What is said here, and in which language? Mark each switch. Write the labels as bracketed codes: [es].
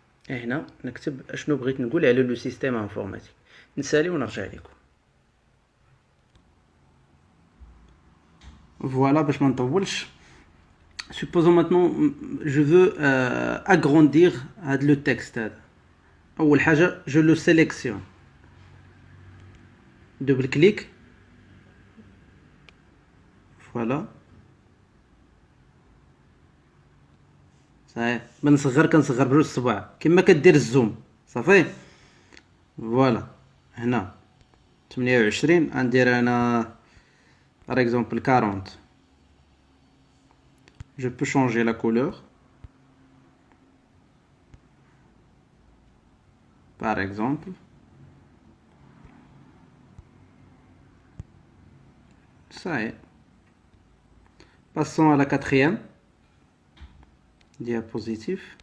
[ar] هنا نكتب اشنو بغيت نقول على لو سيستيم انفورماتيك، نسالي ونرجع لكم. Voilà, باش ما نطولش. [fr] Supposons maintenant je veux agrandir le texte. [ar] أول حاجة [fr] je le sélectionne. Double clic. Voilà. [ar] صحيح كنصغر بجوج الصباع كما كدير الزوم صافي. فوالا هنا 28 غندير انا [fr] par exemple [ar] 40. [fr] Je peux changer la couleur. Par exemple. Ça y est. Passons à la quatrième diapositive.